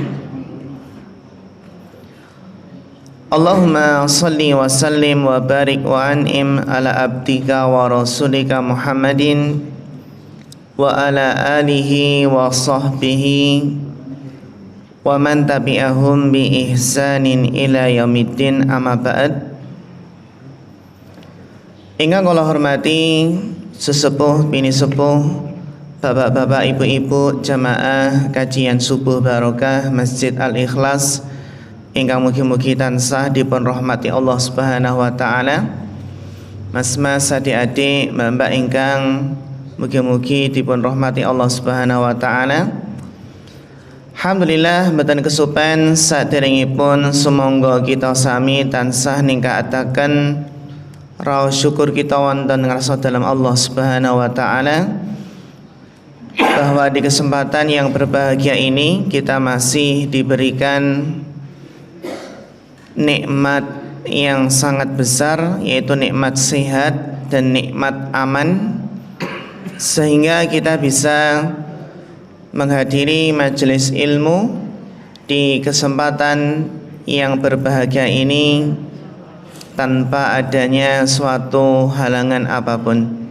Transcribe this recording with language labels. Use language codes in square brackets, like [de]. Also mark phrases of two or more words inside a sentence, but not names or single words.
[ar] اللهم صل وسلم وبارك وأنعم على عبدك ورسولك محمد وعلى آله وصحبه ومن تبعهم بإحسان إلى يوم الدين، أما بعد. [jv] Ingkang kula hormati sesepuh bini sepuh, bapak-bapak, ibu-ibu, jamaah kajian subuh barokah Masjid Al-Ikhlas ingkang mugi-mugi tansah dipun rahmati Allah [ar] سبحانه وتعالى. [jv] Mas-mas, adik-adik, mbak-mbak ingkang mugi-mugi dipun rahmati Allah [ar] سبحانه وتعالى. [jv] Alhamdulillah mboten kesupen saderengipun sumangga kita sami tansah ningkataken raos syukur kita wonten ngrasa dalam Allah [ar] سبحانه وتعالى, [id] bahwa di kesempatan yang berbahagia ini kita masih diberikan nikmat yang sangat besar, yaitu nikmat sehat dan nikmat aman, sehingga kita bisa menghadiri majelis ilmu di kesempatan yang berbahagia ini tanpa adanya suatu halangan apapun.